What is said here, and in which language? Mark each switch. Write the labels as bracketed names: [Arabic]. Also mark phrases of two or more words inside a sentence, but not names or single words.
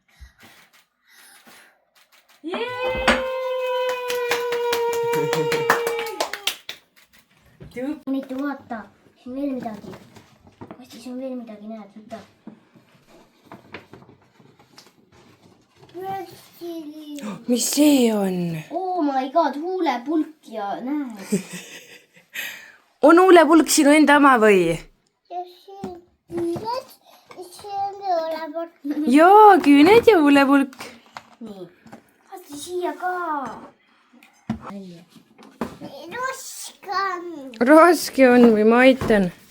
[Estonian] Mitu vaata, siin veel midagi. Kastis on veel midagi, näed, võta. Mis see on? [English] Oh my god, [Estonian] huulepulk ja näed. On huulepulk sinu enda oma või? Jaa, küüned ja huulepulk. Nii, vaata siia ka. Raske on või ma aitan?